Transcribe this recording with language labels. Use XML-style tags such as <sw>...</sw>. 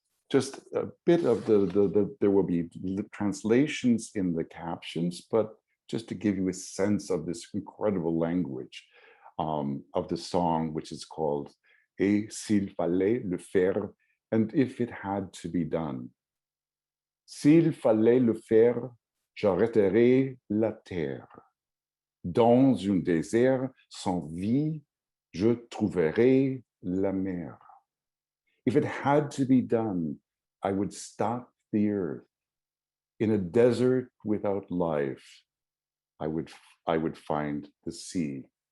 <en>Just a bit of there will be translations in the captions, but just to give you a sense of this incredible language of the song, which is called Et s'il fallait le faire, and if it had to be done.</en> <fr>S'il fallait le faire, j'arrêterais la terre. Dans un désert sans vie, je trouverais la mer.</fr> <en>If it had to be done, I would stop the earth. In a desert without life, I would find the sea.</en>